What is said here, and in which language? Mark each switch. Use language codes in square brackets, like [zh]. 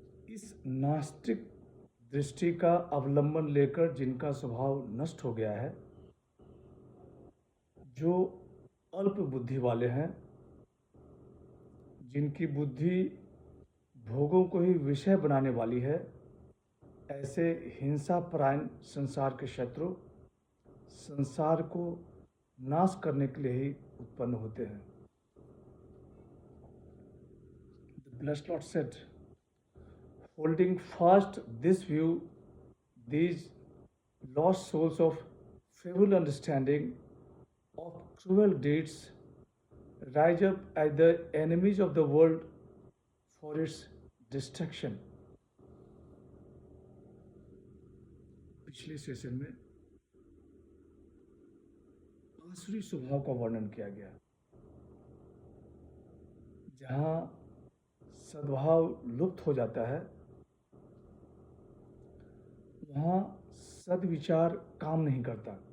[hi] इस नास्तिक दृष्टि का अवलंबन लेकर जिनका स्वभाव नष्ट हो गया है, जो अल्प बुद्धि वाले हैं, जिनकी बुद्धि भोगों को ही विषय बनाने वाली है, ऐसे हिंसापरायण संसार के शत्रु संसार को नाश करने के लिए ही उत्पन्न होते हैं। [en] The blessed Lord said, holding fast this view, these lost souls of feeble understanding of cruel deeds rise up as the enemies of the world for its destruction. [hi] पिछले सेशन में आसुरी स्वभाव का वर्णन किया गया, जहाँ सद्भाव लुप्त हो जाता है, वहाँ सद्विचार काम नहीं करता।